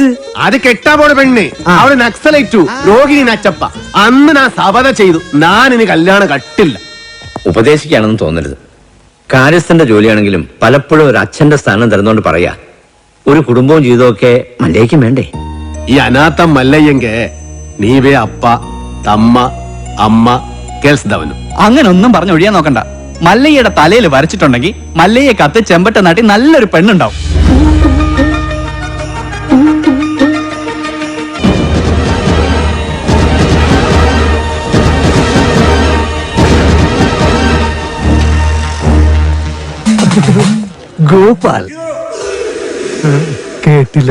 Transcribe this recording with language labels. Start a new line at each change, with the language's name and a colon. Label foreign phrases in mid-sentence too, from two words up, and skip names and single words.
Malayalam: അത് കെട്ടാ പോണ പെണ്ണ്. അവള് നക്സലൈറ്റു, രോഹിണി നച്ചപ്പ. അന്ന് ഞാൻ സബത ചെയ്തു, ഞാൻ ഇനി കല്യാണം കട്ടില്ല. ഉപദേശിക്കുകയാണെന്ന് തോന്നരുത്. കാര്യസ്ഥന്റെ ജോലിയാണെങ്കിലും പലപ്പോഴും ഒരു അച്ഛന്റെ സ്ഥാനം തരുന്നോണ്ട് പറയാ, ഒരു കുടുംബവും ജീവിതമൊക്കെ മല്ലയ്ക്കും വേണ്ടേ?
Kannada: ಈ ಅನಾಥ ಮಲ್ಲಯ್ಯಂಗೆ ನೀವೇ ಅಪ್ಪ ತಮ್ಮ ಅಮ್ಮ ಕೇಳಿಸ್ದವನು.
Malayalam: അങ്ങനെ ഒന്നും പറഞ്ഞ് ഒഴിയാൻ നോക്കണ്ട. മല്ലയ്യയുടെ തലയിൽ വരച്ചിട്ടുണ്ടെങ്കിൽ മല്ലയ്യ കത്ത് ചെമ്പട്ട നാട്ടി നല്ലൊരു പെണ്ണുണ്ടാവും. ഗോപാൽ കേട്ടില്ല.